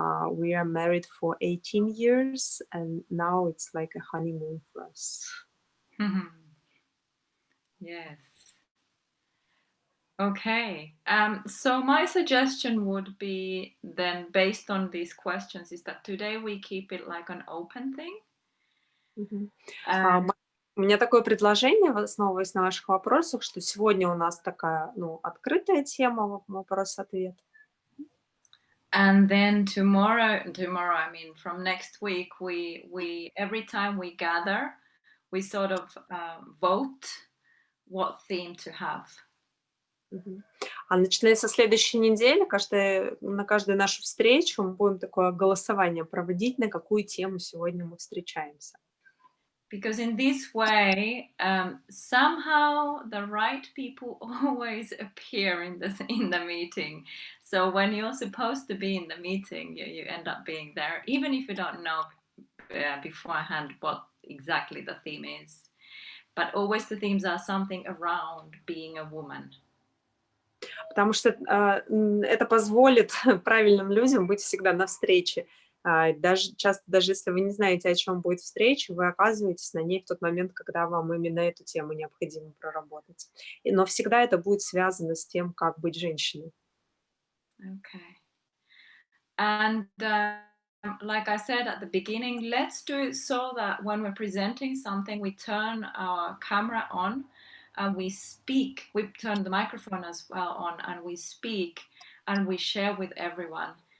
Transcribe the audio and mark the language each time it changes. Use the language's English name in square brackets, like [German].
[English] We are married for 18 years, and now it's like a honeymoon for us. Yes. Okay. So my suggestion would be then, based on these questions, is that today we keep it like an open thing. [Russian] У меня такое предложение, основываясь на ваших вопросах, что сегодня у нас такая, открытая тема, вопрос-ответ. [English] And then tomorrow, I mean, from next week, we every time we gather, we sort of vote what theme to have. [Russian] А начиная со следующей недели, на каждую нашу встречу мы будем такое голосование проводить, на какую тему сегодня мы встречаемся. [English] Because in this way, somehow the right people always appear in the meeting. So when you're supposed to be in the meeting, you end up being there, even if you don't know beforehand what exactly the theme is. But always the themes are something around being a woman. [Russian] Потому что это позволит правильным людям быть всегда на встрече. Даже если вы не знаете, о чем будет встреча, вы оказываетесь на ней в тот момент, когда вам именно эту тему необходимо проработать. Но всегда это будет связано с тем, как быть женщиной. [English] Okay. And like I said at the beginning, let's do it so that when we're presenting something, we turn our camera on and we speak. We turn the microphone as well on, and we speak and we share with everyone.